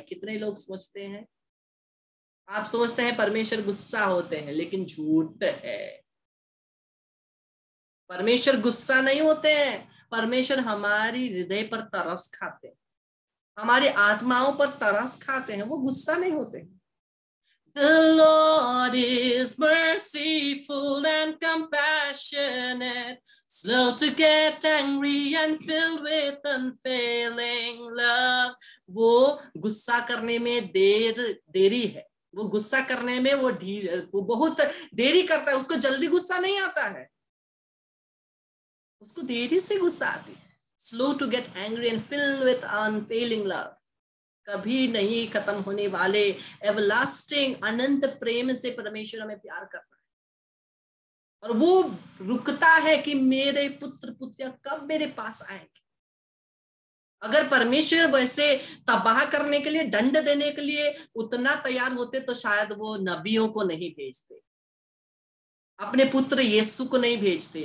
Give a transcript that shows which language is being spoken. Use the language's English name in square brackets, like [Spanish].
[Hindi] कितने लोग सोचते हैं? आप सोचते हैं परमेश्वर गुस्सा होते हैं, लेकिन झूठ है। परमेश्वर गुस्सा नहीं होते हैं। परमेश्वर हमारी हृदय पर तरस खाते हैं, हमारी आत्माओं पर तरस खाते हैं, वो गुस्सा नहीं होते हैं। [English] The Lord is merciful and compassionate, slow to get angry and filled with unfailing love. [Hindi] वो गुस्सा करने में देरी है, वो गुस्सा करने में वो बहुत देरी करता है। उसको जल्दी गुस्सा नहीं आता है, उसको देरी से गुस्सा आती है। [English] Slow to get angry and filled with unfailing love. [Hindi] कभी नहीं खत्म होने वाले एवरलास्टिंग अनंत प्रेम से परमेश्वर हमें प्यार करता है। और वो रुकता है कि मेरे पुत्र पुत्रियां कब मेरे पास आएंगे। अगर परमेश्वर वैसे तबाह करने के लिए, दंड देने के लिए उतना तैयार होते तो शायद वो नबियों को नहीं भेजते, अपने पुत्र यीशु को नहीं भेजते।